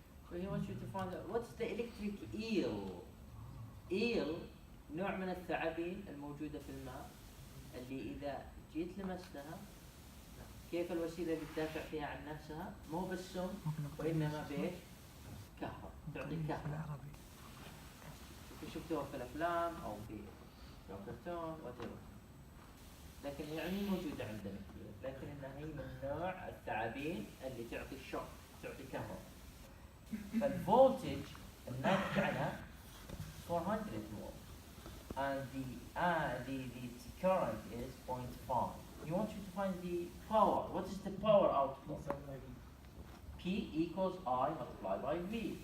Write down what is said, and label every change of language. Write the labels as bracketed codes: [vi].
[en] So he wants you to find out what's the electric eel. [ar] Eel نوع من الثعابين الموجودة في الماء اللي إذا جيت لمستها كيف الوسيلة اللي تدافع فيها عن نفسها مو بالسم وإنما بإيش؟ كهرباء، تعطي كهرباء. شفتوها في الأفلام أو في الكرتون whatever. لكن يعني موجودة عندنا كثير، لكن إنها هي من نوع الثعابين اللي تعطي شوك، تعطي كهرباء. فالفولتج الناتج عنها [en] 400 volt and the current is 0.5. He wants you to find the power. What is the power output? P equals I multiplied by V,